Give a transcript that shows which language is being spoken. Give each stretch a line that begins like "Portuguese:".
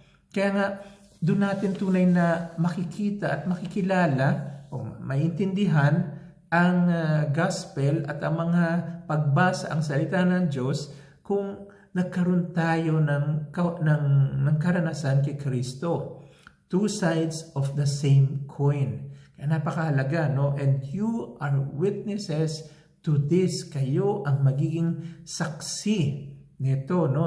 Filipino: Kaya nga, doon natin tunay na makikita at makikilala o maintindihan ang gospel at ang mga pagbasa ang salita ng Diyos kung nagkaroon tayo ng karanasan kay Kristo.
English: Two sides of the same coin.
Filipino: Kaya napakahalaga, no?
English: And you are witnesses to this.
Filipino: Kayo ang magiging saksi nito, no?